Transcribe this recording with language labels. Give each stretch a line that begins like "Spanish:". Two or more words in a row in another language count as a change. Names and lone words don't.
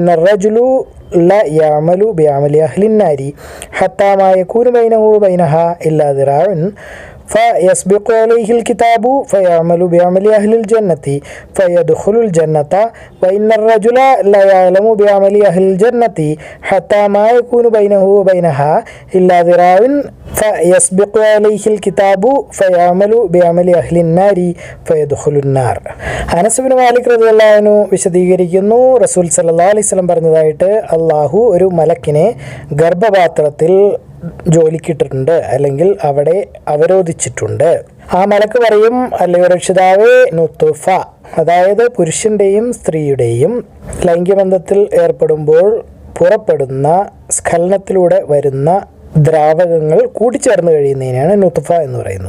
Arabic: الرجل لا يعمل بعمل أهل النار حتى ما يكون بينه وبينها إلا ذراع فيسبق عليه الكتاب فيعمل بعمل أهل الجنة فيدخل الجنة وإن الرجل لا يعلم بعمل أهل الجنة حتى ما يكون بينه وبينها إلا ذراع فيسبق عليه الكتاب فيعمل بعمل أهل النار فيدخل النار.
Malayalam: അനസ് ഇബ്നു മാലിക്
Arabic: رضي الله عنه
Malayalam: വിശദീകരിക്കുന്നു, റസൂൽ
Arabic: صلى الله عليه وسلم
Malayalam: പറഞ്ഞതായിട്ട്, അള്ളാഹു ഒരു മലക്കിനെ ഗർഭപാത്രത്തിൽ ജോലിക്കിട്ടിട്ടുണ്ട്, അല്ലെങ്കിൽ അവിടെ അവരോധിച്ചിട്ടുണ്ട്. ആ മലക്ക് പറയും, അല്ലയോ രക്ഷിതാവേ, നുത്ഫ, അതായത് പുരുഷൻ്റെയും സ്ത്രീയുടെയും ലൈംഗികബന്ധത്തിൽ ഏർപ്പെടുമ്പോൾ പുറപ്പെടുന്ന സ്ഖലനത്തിലൂടെ വരുന്ന ദ്രാവകങ്ങൾ കൂടിച്ചേർന്ന് കഴിയുന്നതിനാണ് നുത്ഫ എന്ന് പറയുന്നത്.